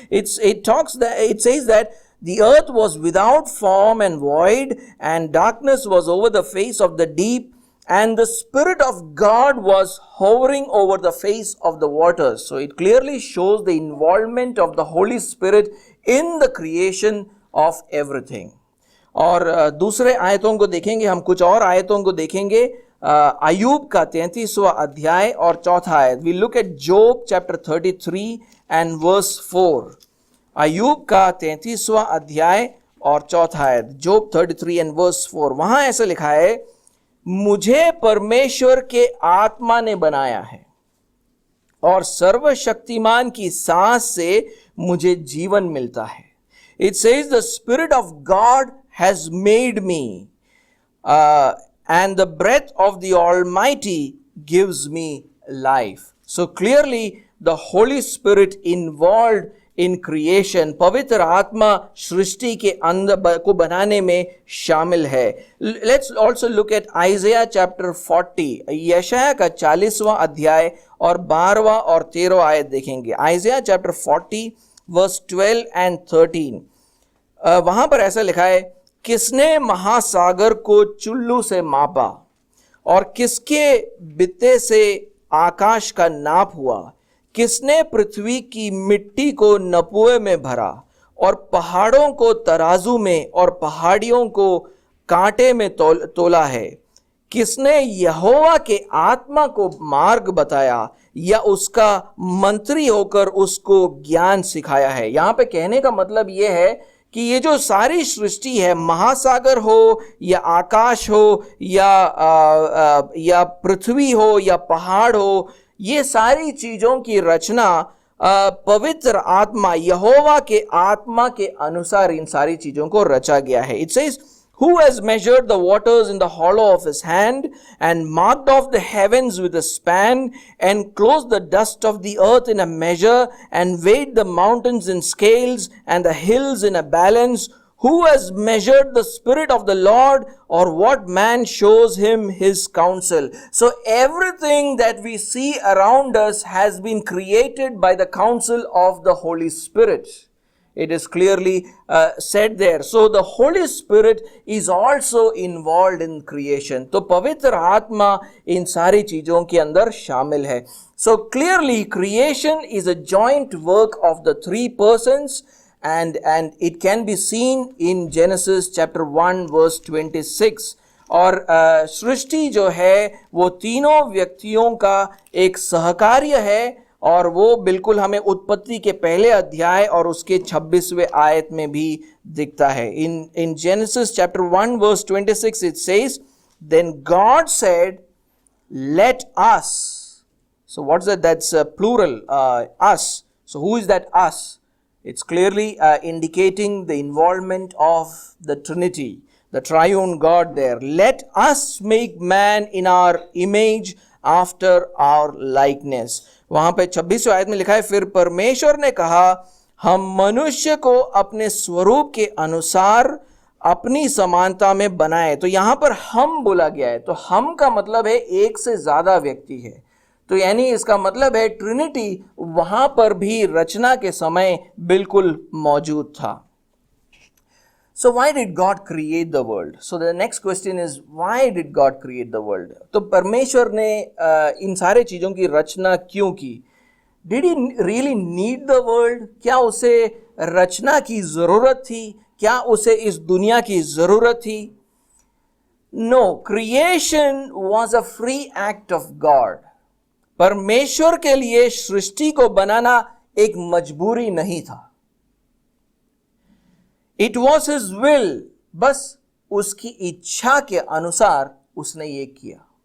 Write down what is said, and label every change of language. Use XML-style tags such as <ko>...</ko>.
<en>It says that the earth was without form and void, and darkness was over the face of the deep, and the Spirit of God was hovering over the face of the waters. So it clearly shows the involvement of the Holy Spirit in the creation of everything.</en> <hi>और दूसरे आयतों को देखेंगे, हम कुछ और आयतों को देखेंगे. अय्यूब का 33वां अध्याय और चौथा आयत.</hi> <en>We look at Job chapter 33 and verse 4.</en> <hi>अय्यूब का 33वां अध्याय और चौथा आयत.</hi> <en>Job 33 and verse 4.</en> <hi>वहां ऐसा लिखा है, मुझे परमेश्वर के आत्मा ने बनाया है और सर्वशक्तिमान की सांस से मुझे जीवन मिलता है.</hi> <en>It says the Spirit of God has made me, and the breath of the Almighty gives me life. So clearly the Holy Spirit involved in creation.</en> <hi>पवित्र आत्मा सृष्टि के अंदर को बनाने में शामिल है.</hi> <en>Let's also look at Isaiah chapter 40.</en> <hi>यशाया का 40वां अध्याय और 12वां और 13वां आयत देखेंगे.</hi> <en>Isaiah chapter 40 verse 12 and 13.</en> <hi>वहां पर ऐसा लिखा है, किसने महासागर को चुल्लू से मापा और किसके बित्ते से आकाश का नाप हुआ? किसने पृथ्वी की मिट्टी को नपुए में भरा और पहाड़ों को तराजू में और पहाड़ियों को कांटे में तोला है? किसने यहोवा के आत्मा को मार्ग बताया या उसका मंत्री होकर उसको ज्ञान सिखाया है? यहाँ पे कहने का मतलब ये है कि ये जो सारी सृष्टि है, महासागर हो या आकाश हो या पृथ्वी हो या पहाड़ हो, ये सारी चीजों की रचना पवित्र आत्मा यहोवा के आत्मा के अनुसार इन सारी चीजों को रचा गया है.</hi> <en>It says, who has measured the waters in the hollow of his hand and marked off the heavens with a span and closed the dust of the earth in a measure and weighed the mountains in scales and the hills in a balance? Who has measured the Spirit of the Lord, or what man shows him his counsel? So everything that we see around us has been created by the counsel of the Holy Spirit. It is clearly said there. So the Holy Spirit is also involved in creation.</en> <hi>तो पवित्र आत्मा इन सारी चीजों के अंदर शामिल है.</hi> <en>So clearly creation is a joint work of the three persons. And it can be seen in Genesis chapter 1 verse 26.</en> <hi>और सृष्टि जो है वो तीनों व्यक्तियों का एक सहकार्य है, और वो बिल्कुल हमें उत्पत्ति के पहले अध्याय और उसके 26वें आयत में भी दिखता है.</hi> <en>In Genesis chapter 1 verse 26 it says, then God said, let us. So what's that? That's plural, us. So who is that us? It's clearly indicating the involvement of the Trinity, the triune God there. Let us make man in our image after our likeness.</en> <hi>वहां पे 26वें आयत में लिखा है, फिर परमेश्वर ने कहा, हम मनुष्य को अपने स्वरूप के अनुसार अपनी समानता में बनाए. तो यहां पर हम बोला गया है. तो हम का मतलब है एक से ज्यादा व्यक्ति है. तो यानी इसका मतलब है ट्रिनिटी वहां पर भी रचना के समय बिल्कुल मौजूद था.</hi> <en>So why did God create the world? So the next question is, why did God create the world?</en> <hi>तो परमेश्वर ने इन सारे चीजों की रचना क्यों की?</hi> <en>Did he really need the world?</en> <hi>क्या उसे रचना की जरूरत थी? क्या उसे इस दुनिया की जरूरत थी?</hi> <en>No, creation was a free act of God.</en> <hi>परमेश्वर के लिए सृष्टि को बनाना एक मजबूरी नहीं था.</hi> <en>It was his will.</en> <hi>बस उसकी इच्छा के अनुसार उसने ये किया.</hi>